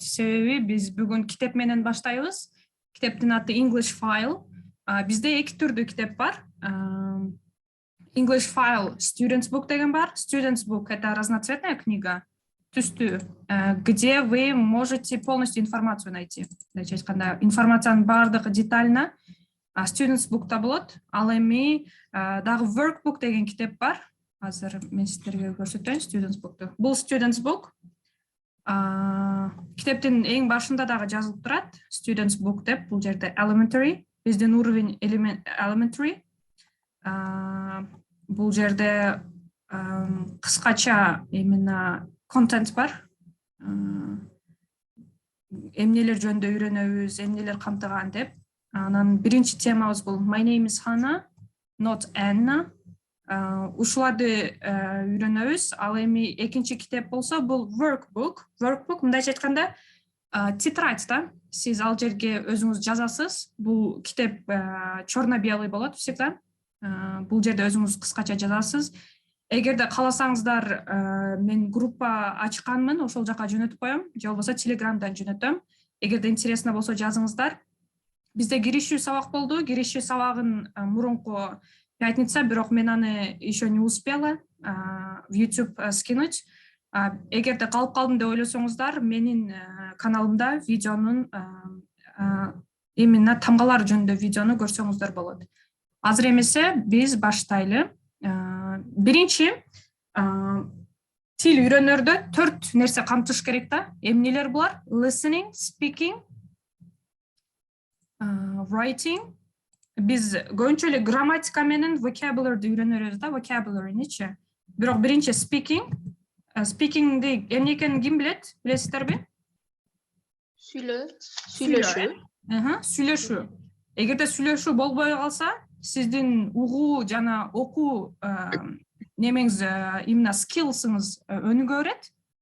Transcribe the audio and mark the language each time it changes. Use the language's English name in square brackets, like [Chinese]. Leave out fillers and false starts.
[Kyrgyz] Себеби биз бүгүн китеп менен баштайбыз. Китептин аты English File. Бизде эки түрдүү китеп бар. English File Students Book деген бар. [Russian] Students Book это разноцветная книга, [Kyrgyz] түстүү, [Russian] где вы можете полностью информацию найти. [Kyrgyz] Информациянын баардыгы детально Students Book'та болот. Ал эми дагы Workbook деген китеп бар. Азыр мен сиздерге көрсөтөйүн Students Book'ту. Бул Students Book. Китептин эң башында дагы жазылып турат. Students Book деп, бул жерде elementary, биздин уровень elementary. Бул жерде кыскача именно контент бар. Эмнелер жөнүндө үйрөнөбүз, эмнелер камтыган деп. Анан биринчи темабыз бул [English] My name is Hannah, not Anna. [Kyrgyz] Ушуларды үйрөнөбүз. Ал эми экинчи китеп болсо бул workbook. Workbook мындайча айтканда тетрадь да. Сиз ал жерге өзүңүз жазасыз. Бул китеп черно-белый болот всегда. Бул жерде өзүңүз кыскача жазасыз. Эгерде кааласаңыздар, мен группа ачканмын, ошол жака жөнөтүп коем, же болбосо Телеграмдан жөнөтөм. Эгерде интересно болсо жазыңыздар. Бизде киришүү сабак болду. Киришүү сабагын мурунку пятница, бирок мен аны [Russian] еще не успела в YouTube скинуть. [Kyrgyz] Эгерде калып калдым деп ойлосоңуздар, менин каналымда видеонун именно тамгалар жөнүндө видеону көрсөңүздөр болот. Азыр эмесе биз баштайлы. Биринчи тил үйрөнөрдө 4 нерсе камтыш керек да. Эмнелер булар? [English] Listening, speaking, writing. [Kyrgyz] Биз көбүнчө эле грамматика менен vocabulary'ди үйрөнөбүз да, vocabulary'ничи. Бирок биринчи speaking. Speaking'ди эмне экенин ким билет? Билесиздерби? Сүйлөшүү. Сүйлөшүү. Эгерде сүйлөшүү болбой калса, сиздин угуу жана окуу немеңиз именно skillsыңыз өнүгө берет.